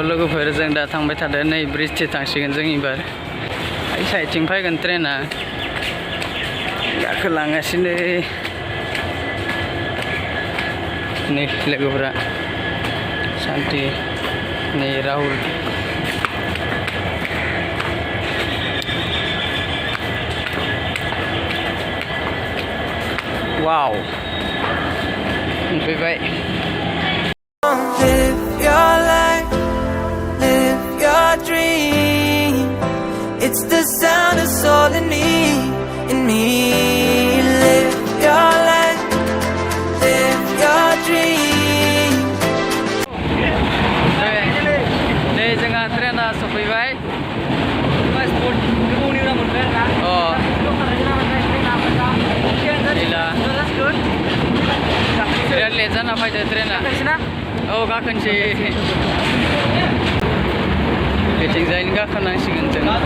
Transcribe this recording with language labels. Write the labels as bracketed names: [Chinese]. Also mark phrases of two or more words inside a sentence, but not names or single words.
[Bodo] लोगोफोर जों दा थांबाय थादों नै ब्रिजथिं थांसिगोन जों एबार ओइ साइडथिं फैगोन ट्रेना गाखोलांगासिनो नै लोगोफोरा शान्ति नै राहुल वाव मोनफैबाय [English] Live your life, live your dream. It's the sound of soul in me, in me. Live your life, live your dream. [Bodo] नै जोंहा ट्रेना सफैबाय बिराद लेट जाना फैदो ट्रेना औ गाखोनोसै बेथिंजायनो गाखोनांसिगोन जों